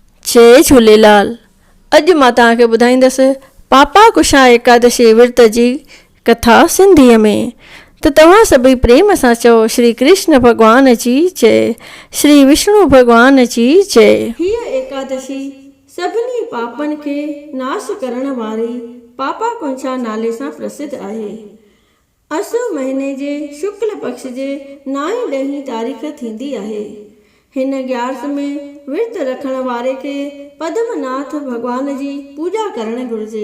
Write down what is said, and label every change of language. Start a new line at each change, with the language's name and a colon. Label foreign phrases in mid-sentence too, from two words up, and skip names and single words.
Sindhi: जय झूलेलाल। अॼु मां तव्हांखे ॿुधाईंदसि पापा कुशा एकादशी विर्त जी कथा सिंधीअ में। त तव्हां सभई प्रेम सां चओ श्री कृष्ण भॻवान जी जय, श्री विष्णु भॻवान जी जय। हीअ एकादशी सभिनी पापनि खे नाश करण वारी पापा कुंशा नाले सां प्रसिद्ध आहे। असु महीने जे शुक्ल पक्ष जे 9-ॾहीं तारीख़ थींदी आहे। हिन ग्यारस में विर्त रखण वारे खे पद्मनाथ भगवान जी पूजा करणु घुरिजे।